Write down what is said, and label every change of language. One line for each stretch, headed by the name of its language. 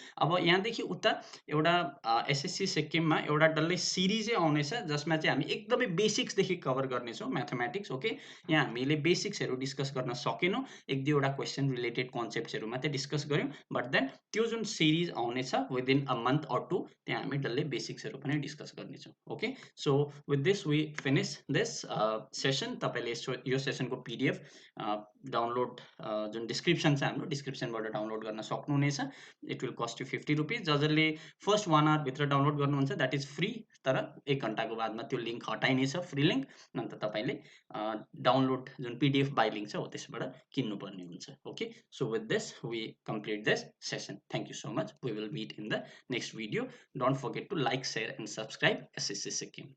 Nepali: अब यहाँदेखि उता एउटा एसएससी सिक्किममा एउटा डल्लै सिरिजै आउनेछ जसमा चाहिँ हामी एकदमै बेसिक्सदेखि कभर गर्नेछौँ म्याथमेटिक्स। ओके, यहाँ हामीले बेसिक्सहरू डिस्कस गर्न सकेनौँ, एक दुईवटा क्वेसन रिलेटेड कन्सेप्ट्सहरू मात्रै डिस्कस गऱ्यौँ। बट देन त्यो जुन सिरिज आउनेछ
English: within a month or two
Nepali: त्यहाँ हामी डल्लै बेसिक्सहरू पनि डिस्कस गर्नेछौँ।
English: Okay, so with this we finish this session.
Nepali: तपाईँले यो सेसनको पिडिएफ डाउनलोड जुन डिस्क्रिप्सन छ हाम्रो डिस्क्रिप्सनबाट डाउनलोड गर्न सक्नुहुनेछ।
English: It will cost you 50 rupees.
Nepali: जसले फर्स्ट 1 आवरभित्र डाउनलोड गर्नुहुन्छ
English: that is free,
Nepali: तर 1 घन्टाको बादमा त्यो लिङ्क हटाइनेछ, फ्री लिङ्क। अन्त तपाईँले डाउनलोड जुन पिडिएफ बाई लिङ्क छ हो त्यसबाट किन्नुपर्ने हुन्छ।
English: Okay, so with this we complete this session. Thank you so much. We will meet in the next video. Don't forget to like, share and subscribe SSC Sikkim.